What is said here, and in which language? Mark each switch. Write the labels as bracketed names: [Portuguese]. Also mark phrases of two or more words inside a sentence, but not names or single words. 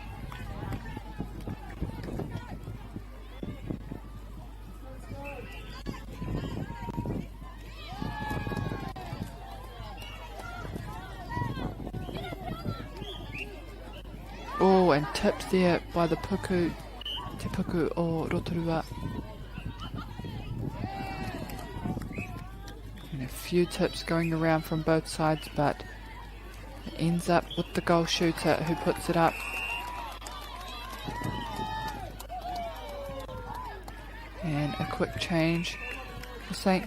[English] Oh, and tipped there by the puku, [Māori] te puku o Rotorua. [English] And a few tips going around from both sides, but it ends up with the goal shooter who puts it up. And a quick change for St.